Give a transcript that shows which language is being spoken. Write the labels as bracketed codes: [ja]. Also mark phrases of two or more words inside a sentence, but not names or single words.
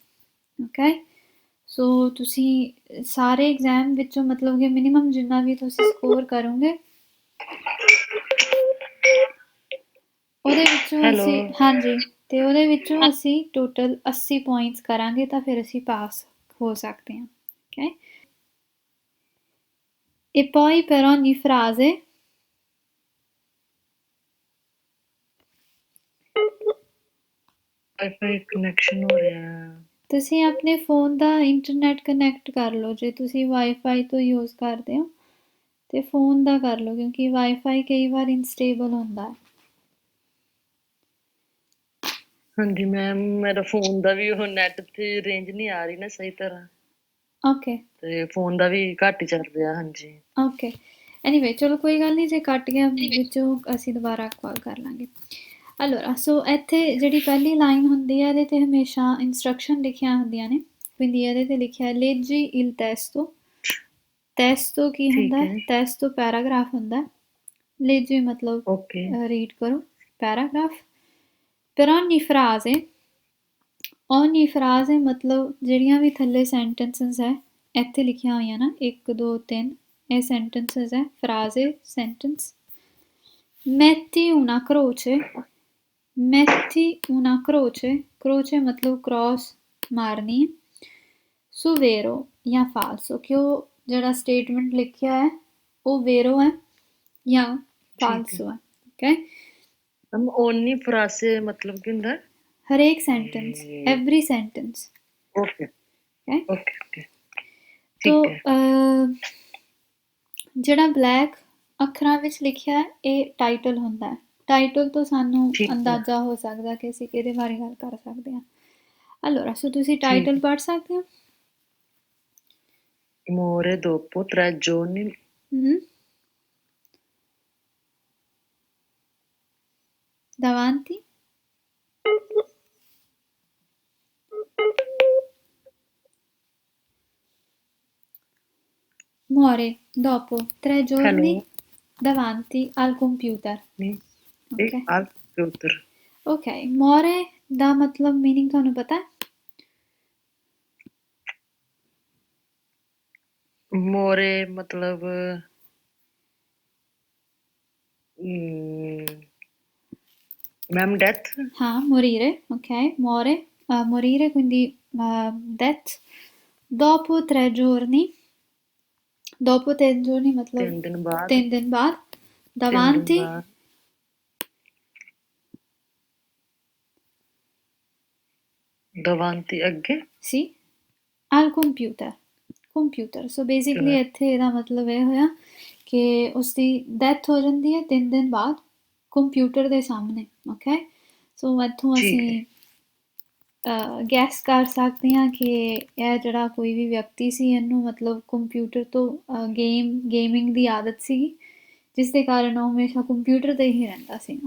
[pa] ਓਕੇ, ਸੋ ਤੁਸੀਂ ਸਾਰੇ ਐਗਜ਼ਾਮ ਵਿੱਚੋਂ ਮਤਲਬ ਕਿ ਮਿਨੀਮਮ ਜਿੰਨਾ ਵੀ ਤੁਸੀਂ ਸਕੋਰ ਕਰੋਗੇ ਉਹਦੇ ਵਿੱਚੋਂ ਹੈਲੋ। ਅਸੀਂ ਹਾਂਜੀ ਤੇ ਉਹਦੇ ਵਿੱਚੋਂ ਅਸੀਂ ਟੋਟਲ 80 ਪੁਆਇੰਟਸ ਕਰਾਂਗੇ ਤਾਂ ਫਿਰ ਅਸੀਂ ਪਾਸ ਹੋ ਸਕਦੇ ਹਾਂ। ਓਕੇ, [it] e poi per ogni frase [en] wifi connection [pa] ਹੋ ਰਿਹਾ। ਤੁਸੀਂ ਆਪਣੇ ਫ਼ੋਨ ਦਾ [en] internet connect [pa] ਕਰ ਲਓ। ਜੇ ਤੁਸੀਂ ਵਾਈਫਾਈ ਤੋਂ ਯੂਜ਼ ਕਰਦੇ ਹੋ ਤੇ ਫ਼ੋਨ ਦਾ ਕਰ ਲਓ, ਕਿਉਂਕਿ ਵਾਈਫਾਈ ਕਈ ਵਾਰ ਇਨਸਟੇਬਲ ਹੁੰਦਾ ਹੈ। ਹਾਂਜੀ ਮੈਮ, ਮੇਰਾ ਫੋਨ ਦਾ ਵੀ ਉਹ ਨੈਟ ਤੇ ਰੇਂਜ ਨਹੀਂ ਆ ਰਹੀ ਨਾ ਸਹੀ ਤਰ੍ਹਾਂ, ਓਕੇ ਤੇ ਫੋਨ ਦਾ ਵੀ ਘੱਟ ਹੀ ਚੱਲ ਰਿਹਾ। ਹਾਂਜੀ [en] ok, anyway [pa] ਚਲੋ ਕੋਈ ਗੱਲ ਨਹੀਂ, ਜੇ ਕੱਟ ਗਿਆ ਵਿੱਚੋਂ ਅਸੀਂ ਦੁਬਾਰਾ ਕਾਲ ਕਰ ਲਾਂਗੇ। allora ਸੋ ਇੱਥੇ ਜਿਹੜੀ ਪਹਿਲੀ ਲਾਈਨ ਹੁੰਦੀ ਹੈ ਇਹਦੇ 'ਤੇ ਹਮੇਸ਼ਾ ਇੰਸਟਰਕਸ਼ਨ ਲਿਖੀਆਂ ਹੁੰਦੀਆਂ ਨੇ। quindi ਇਹਦੇ 'ਤੇ ਲਿਖਿਆ [it] leggi il testo। [pa] testo ਕੀ ਹੁੰਦਾ ਠੀਕ ਹੈ? ਹੈ। testo ਪੈਰਾਗ੍ਰਾਫ ਹੁੰਦਾ। leggi ਮਤਲਬ ਓਕੇ ਰੀਡ ਕਰੋ, ਪੈਰਾਗ੍ਰਾਫ। [it] per ogni frase [pa] ਮਤਲਬ ਜਿਹੜੀਆਂ ਵੀ ਥੱਲੇ ਸੈਂਟੈਂਸਸ ਹੈ ਇੱਥੇ ਲਿਖੀਆਂ ਹੋਈਆਂ ਨਾ 1 2 3 ਇਹ ਸੈਂਟੈਂਸਸ ਹੈ, ਫਰਾਜ਼ੇ ਸੈਂਟੈਂਸ। [it] metti una croce, metti una croce, croce [pa] ਮਤਲਬ ਕ੍ਰੋਸ ਮਾਰਨੀ ਹੈ। [it] su vero [pa] ਜਾਂ falso, ਕਿ ਉਹ ਜਿਹੜਾ ਸਟੇਟਮੈਂਟ ਲਿਖਿਆ ਹੈ ਉਹ ਵੇਰੋ ਹੈ ਜਾਂ ਠੀਕ ਹੈ। ਫਾਲਸੋ ਹੈ। ਓਕੇ, [en] ma'am only [pa] ਫਰਾਸੇ ਮਤਲਬ ਕੀ ਹੁੰਦਾ? ਹਰੇਕ ਸੈਂਟੈਂਸ, [en] every sentence. [pa] ਓਕੇ ਓਕੇ, ਓਕੇ ਓਕੇ ਤੋ ਠੀਕ ਹੈ। ਜਿਹੜਾ ਬਲੈਕ ਅੱਖਰਾਂ ਵਿੱਚ ਲਿਖਿਆ ਇਹ ਟਾਈਟਲ ਹੁੰਦਾ ਹੈ। ਟਾਈਟਲ ਤੋਂ ਸਾਨੂੰ ਠੀਕ ਹੈ। ਅੰਦਾਜ਼ਾ ਹੋ ਸਕਦਾ ਕਿ ਅਸੀਂ ਕਿਹਦੇ ਬਾਰੇ ਗੱਲ ਕਰ ਸਕਦੇ ਹਾਂ। allora ਸੋ ਤੁਸੀਂ ਠੀਕ ਟਾਈਟਲ ਪੜ੍ਹ ਸਕਦੇ ਹੋ। [it] Muore dopo 3 giorni davanti muore dopo 3 giorni [pa] ਹੈਲੋ [it] davanti al computer। [pa] ਨਹੀਂ ਓਕੇ [it] al computer। [pa] ਓਕੇ, muore ਦਾ ਮਤਲਬ ਮੀਨਿੰਗ ਤੁਹਾਨੂੰ ਪਤਾ ਹੈ? ਮੋਰੇ ਮਤਲਬ [en] ma'am death. [pa] ਹਾਂ, [it] morire, ok, muore, morire quindi death dopo 3 giorni, dopo 3 giorni मतलब [pa] 3 ਦਿਨ ਬਾਅਦ। [hi] 3 दिन बाद [pa] 3 ਦਿਨ [it] davanti [pa] ਬਾਅਦ davanti ਅੱਗੇ [it] sì al computer, computer। [en] so basically [pa] ਇੱਥੇ ਇਹਦਾ ਮਤਲਬ ਇਹ ਹੋਇਆ ਕਿ ਉਸਦੀ ਡੈਥ ਹੋ ਜਾਂਦੀ ਹੈ 3 ਦਿਨ ਬਾਅਦ ਕੰਪਿਊਟਰ ਦੇ ਸਾਹਮਣੇ। ਓਕੇ, ਸੋ ਇੱਥੋਂ ਠੀਕ ਹੈ। ਅਸੀਂ ਗੈਸ ਕਰ ਸਕਦੇ ਹਾਂ ਕਿ ਇਹ ਜਿਹੜਾ ਕੋਈ ਵੀ ਵਿਅਕਤੀ ਸੀ ਇਹਨੂੰ ਮਤਲਬ ਕੰਪਿਊਟਰ ਤੋਂ ਗੇਮਿੰਗ ਦੀ ਆਦਤ ਸੀਗੀ, ਜਿਸ ਦੇ ਕਾਰਨ ਉਹ ਹਮੇਸ਼ਾ ਕੰਪਿਊਟਰ 'ਤੇ ਹੀ ਰਹਿੰਦਾ ਸੀਗਾ।